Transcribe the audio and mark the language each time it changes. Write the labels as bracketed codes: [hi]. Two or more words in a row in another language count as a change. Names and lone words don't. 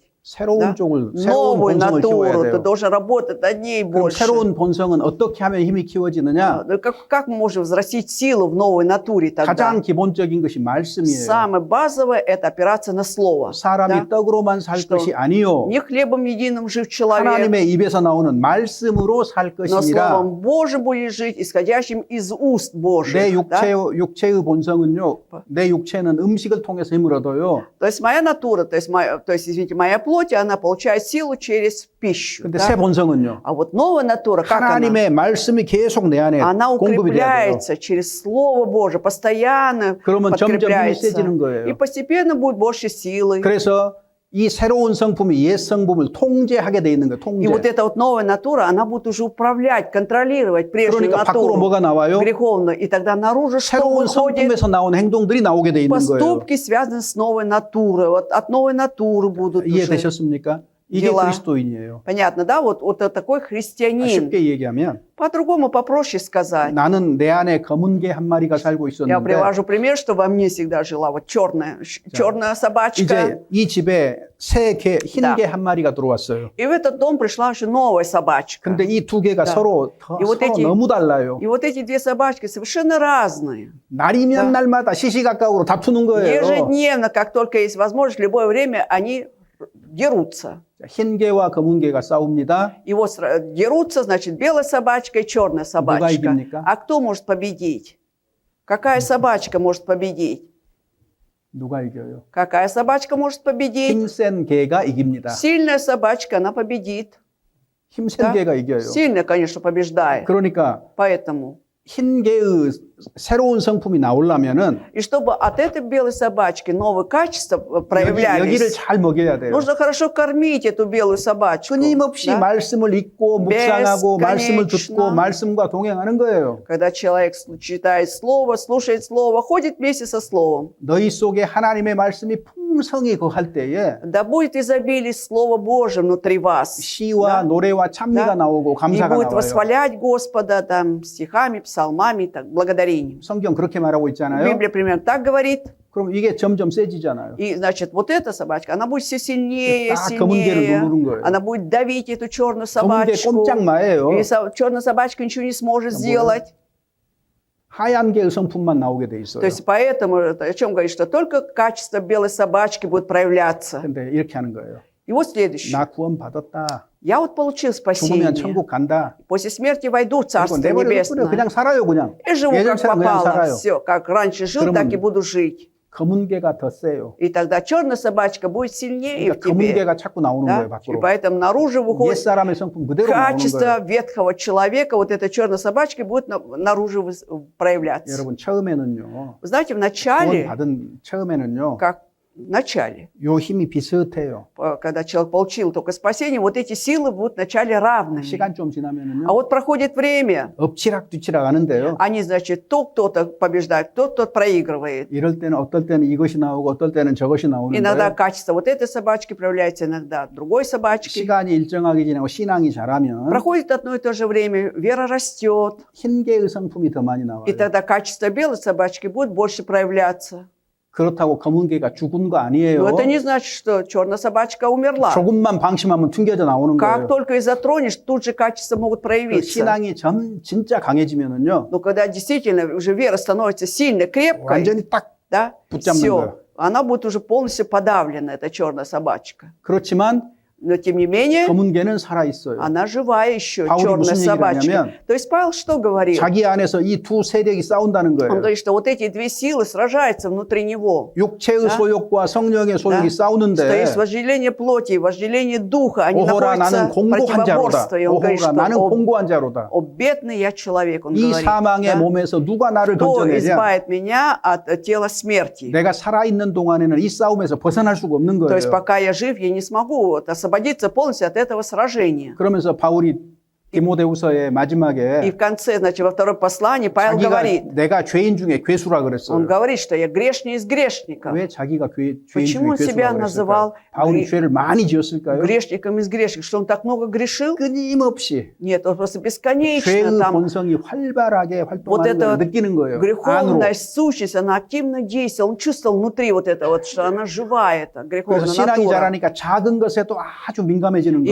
[ko] 새로운 [ru] Да? [ko] 쪽을 새로운 [ru] Новую [ko] 본성을 키워야 [ru] натуру, ты [ko] 돼요. [ru] должен работать над ней [ko] 그럼 [ru] больше. [ko] 새로운 본성은 어떻게 하면 힘이 키워지느냐? [ru] Ну, как мы можем взрастить силу в новой натуре тогда? [ko] 가장 기본적인 것이 말씀이에요. [ru] Самое базовое – это опираться на Слово. [ko] 사람이 [ru] Да? [ko] 떡으로만 살 [ru] Что? [ko] 것이 아니요. [ru] Не хлебом единым жив человек, [ko] 하나님의 입에서 나오는 말씀으로 살 [ru] но [ko] 것이니라. [ru] Словом Божьим будет жить, исходящим из уст [ko] 내 [ru] Божьих. Да? [ko] 육체의 본성은요. 내 육체는 음식을 통해서 힘을 얻어요. [ru] То есть моя натура, извините, моя плоть, она получает силу через пищу. [ko] 근데 [ru] Да? [ko] 새 본성은요. [ru] А вот новая натура, как она? [ko] 하나님의 말씀이 계속 내 안에 [ru] Она [ko] 공급이 돼야 돼요. [ru] укрепляется через Слово Божие, постоянно [ko] 그러면 점점 힘이 [ru] подкрепляется. [ko] 세지는 [ru] И [ko] 거예요. [ru] постепенно будет больше силы. [ko] 그래서 이 새로운 성품이 옛 성품을 통제하게 돼 있는 거예요. [ru] И вот [ko] 통제. [ru] эта вот новая натура, она будет уже управлять, контролировать прежнюю [ko] 그러니까 밖으로 [ru] натуру [ko] 뭐가 나와요? [ru] греховную. И тогда наружу что [ko] 새로운 [ru] выходит? [ko] 성품에서 나온 행동들이 나오게 돼 있는 거예요. [ru] Поступки связаны с новой натурой. Вот от новой натуры будут уже. [ko] 이해되셨습니까? 이게 [ru] дела. [ko] 그리스도인이에요. [ru] Понятно, да? Вот такой христианин. [ko] 쉽게 얘기하면 [ru] По-другому, попроще сказать. [ko] 나는 내 안에 검은 개 한 마리가 살고 [ru] Я [ko] 있었는데 [ru] привожу пример, что во мне всегда жила вот черная собачка. [ko] 이제 이 집에 흰 [ru] Да. [ko] 개 한 마리가 들어왔어요. [ru] И в этот дом пришла еще новая собачка. [ko] 근데 이 두 개가 [ru] Да. [ko] 서로 [ru] И вот [ko] 서로 [ru] эти- 너무 달라요. И вот эти две собачки совершенно разные. [ko] 날이면 [ru] Да. [ko] 날마다 시시각각으로 다투는 거예요. [ru] Ежедневно, как только есть возможность, в любое время они дерутся. [ko] 흰 개와 검은 개가 싸웁니다. [ru] И вот дерутся, значит, белая собачка и черная собачка. [ko] 이깁니까? [ru] А кто может победить? Какая собачка может победить? [ko] 누가 이겨요? [ru] Какая собачка может победить? [ko] 힘센 개가 이깁니다. [ru] Сильная собачка, она победит. [ko] 힘센 [ru] Да? [ko] 개가 이겨요. [ru] Сильная, конечно, побеждает. [ko] 그러니까 [ru] Поэтому. [ko] 흰 개의 새로운 성품이 나오려면은 [ru] И чтобы от этой белой собачки новые качества [ko] 여기를 [ru] проявлялись, [ko] 잘 먹여야 돼요. [ru] нужно хорошо кормить эту белую собачку. [ko] 끊임없이 [ru] Да? [ko] 말씀을 읽고 묵상하고 말씀을 듣고 [ru] бесконечно. [ko] 말씀과 동행하는 거예요. [ru] Когда человек читает Слово, слушает Слово, ходит вместе со Словом, [ko] 너희 속에 하나님의 말씀이 풍성히 거할 때에 [ru] да будет изобилие Слова Божьего внутри вас. [ko] 시와 [ru] Да? [ko] 노래와 찬미가 [ru] Да. [ko] 나오고 [ru] И [ko] 감사가 [ru] будет [ko] 나와요. [ru] восхвалять Господа там, стихами, псалмами, так, благодарением. [ko] 성경 그렇게 말하고 있잖아요. [ru] Библия примерно так говорит. [ko] 그럼 이게 점점 세지잖아요. [ru] И, значит, вот эта собачка, она будет все сильнее, [ko] 딱 검은 개를 [ru] сильнее. [ko] 누르는 거예요. [ru] Она будет давить эту черную [ko] 검은 개 [ru] собачку. [ko] 꼼짝마예요. [ru] И черная собачка ничего не сможет сделать. [ko] 하얀 개의 성품만 나오게 돼 있어요. [ru] То есть поэтому, о чем говорит, что только качество белой собачки будет проявляться. [ko] 근데 이렇게 하는 거예요. [ru] И вот следующее. [ko] 나 구원 받았다. [ru] Я вот получил [ko] 죽으면 [ru] спасение. [ko] 천국 간다. [ru] После смерти войду в [ko] 그리고 [ru] Царство [ko] 내버려 [ru] Небесное. [ko] 그냥 살아요 그냥. [ru] И живу как [ko] 예전처럼 그냥 [ru] попало. [ko] 살아요. [ru] Все, как раньше жил, [ko] 그러면 [ru] так и буду жить. [ko] 검은 개가 더 세요. [ru] И тогда черная собачка будет сильнее [ko] 그러니까 [ru] в [ko] 검은 [ru] тебе. [ko] 개가 자꾸 나오는 거예요 [ru] Да? И [ko] 밖으로. [ru] поэтому наружу выходит [ko] 옛사람의 성품 그대로 나오는 [ru] качество [ko] 거예요. [ru] ветхого человека. Вот эта черная собачка будет наружу проявляться. [ko] 여러분 처음에는요. [ru] Вы знаете, в [ko] 구원 [ru] начале, [ko] 받은 처음에는요. [ru] как в начале, [ko] 요 힘이 비슷해요. [ru] когда человек получил только спасение, вот эти силы будут вначале равными. [ko] 시간 좀 [ru] А [ko] 지나면은요. [ru] вот проходит время, [ko] 엎치락뒤치락 하는데요. [ru] они, значит, то кто-то побеждает, кто-то проигрывает. [ko] 이럴 때는 어떨 때는 이것이 나오고 어떨 때는 저것이 나오는 [ru] Иногда [ko] 거예요. [ru] качество вот этой собачки проявляется, иногда другой собачки. [ko] 시간이 일정하게 지나고 신앙이 자라면 [ru] Проходит одно и то же время, вера растет, [ko] 흰 개의 성품이 더 많이 나와요. [ru] и тогда качество белой собачки будет больше проявляться. [ko] 그렇다고 검은 개가 죽은 거 아니에요. [ru] Но это не значит, что черная собачка умерла. [ko] 조금만 방심하면 튕겨져 나오는 [ru] Как [ko] 거예요. [ru] только и затронешь, тут же качества могут [ko] 그 [ru] проявиться. [ko] 신앙이 진짜 강해지면은요. [ru] Но когда действительно уже вера становится сильной, крепкой, [ko] 완전히 딱 [ru] да, [ko] 붙잡는 [ru] все, [ko] 거예요. [ru] она будет уже полностью подавлена, эта черная собачка. [ko] 그렇지만 [ru] Но тем не менее, [ko] 검은 개는 살아 있어요. [ru] она живая еще, [ko] 바울이 [ru] черная [ko] 무슨 얘기를 [ru] собачка. [ko] 하냐면 [ru] То есть Павел что говорил? [ko] 자기 안에서 이 두 세력이 싸운다는 [ru] Он [ko] 거예요. [ru] говорит, что вот эти две силы сражаются внутри него. [ko] 육체의 [ru] Да. [ko] 소욕과 성령의 소욕이 [ru] Что [ko] 싸우는데 [ru] есть вожделение плоти и вожделение духа. Они [ko] 오호라 [ru] находятся [ko] 나는 [ru] в [ko] 공고한 자로다. [ru] противоборстве. И он говорит, [ko] 오호라 나는 [ru] что [ko] 공고한 자로다. [ru] о бедный я человек, он [ko] 이 [ru] говорит. [ko] 사망의 [ru] Да? [ko] 몸에서 누가 나를 [ru] Кто [ko] 건져내랴? [ru] избавит меня от тела смерти? [ko] 내가 살아있는 동안에는 이 싸움에서 벗어날 수가 없는 [ru] То есть [ko] 거예요. [ru] пока я жив, я не смогу вот освободиться полностью от этого сражения. [ko] 그러면서 바울이 디모데후서의 [ru] И [ko] 마지막에 [ru] в конце, значит, во втором послании Павел говорит, [ko] 내가 죄인 중에 괴수라 [ru] он [ko] 그랬어요. [ru] говорит, что я грешнее из грешников. [ko] 왜 자기가 죄인 [ru] Почему он [ko] 중에 [ru] себя [ko] 괴수라고 [ru] называл [ko] 했을까요? 바울이 죄를 많이 지었을까요? [ru] грешником из грешников? Что он так много грешил? [ko] 끊임없이 [ru] Нет, он просто бесконечно [ko] 죄의 [ru] там. [ko] 본성이 활발하게 [ru] Вот [ko] 활동하는 [ru] эта [ko] 걸 느끼는 거예요. [ru] греховная [ko] 안으로. [ru] сущность, она активно действовала. Он чувствовал внутри вот это вот, что она живая, эта [ko] 그래서 [ru] греховная [ko] 신앙이 [ru] натура. [ko] 자라니까 작은 것에도 아주 민감해지는